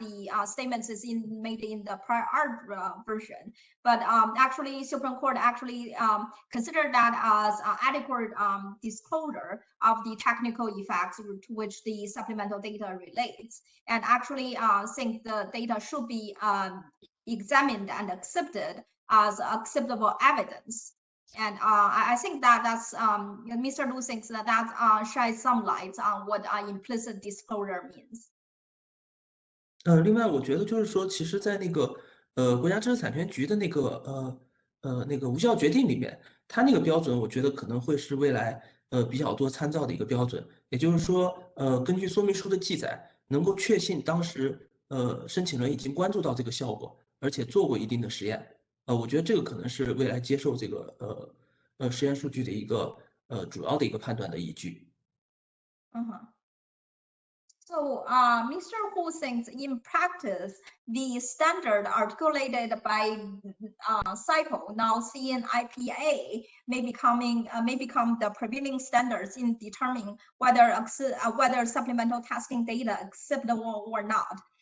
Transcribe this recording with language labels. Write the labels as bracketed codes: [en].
[en] The statements is made in the prior art version, but actually Supreme Court actually considered that as adequate disclosure of the technical effects to which the supplemental data relates, and actually think the data should be examined and accepted as acceptable evidence. And I think that's Mr. Lu thinks that sheds some light on what implicit disclosure means. [zh] 另外我觉得就是说，其实，在那个国家知识产权局的那个无效决定里面，它那个标准，我觉得可能会是未来比较多参照的一个标准。也就是说，根据说明书的记载，能够确信当时申请人已经关注到这个效果，而且做过一定的实验。我觉得这个可能是未来接受这个实验数据的一个主要的一个判断的依据。 [en] So Mr. Hu thinks in practice, the standard articulated by cycle, now CNIPA, may become the prevailing standards in determining whether supplemental testing data acceptable or not.